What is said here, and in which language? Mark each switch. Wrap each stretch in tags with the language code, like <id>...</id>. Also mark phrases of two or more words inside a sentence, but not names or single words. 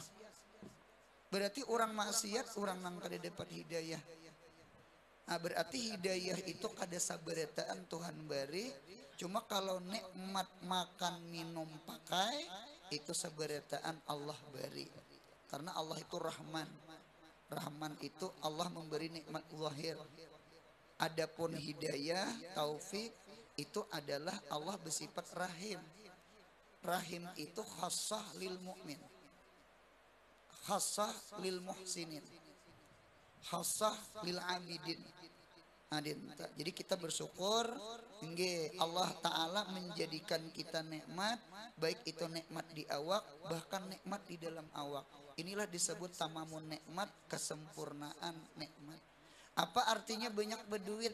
<bjn>Berarti orang maksiat, orang nang kada dapat hidayah. Nah, berarti hidayah itu kada saberetaan Tuhan beri. Cuma kalau nikmat makan minum pakai itu saberetaan Allah beri.</bjn> <id>Karena Allah itu Rahman. Rahman itu Allah memberi nikmat zahir. Adapun hidayah, taufik itu adalah Allah bersifat Rahim.</id> <ar>Rahim itu خاصة للمؤمن، خاصة للمحسنين، خاصة للعابدين.</ar> <id>Jadi kita bersyukur, nggih, Allah taala menjadikan kita nikmat, baik itu nikmat di awak, bahkan nikmat di dalam awak. Inilah disebut</id> <ar>تمام النعمة,</ar> <id>kesempurnaan nikmat. Apa artinya banyak berduit?</id>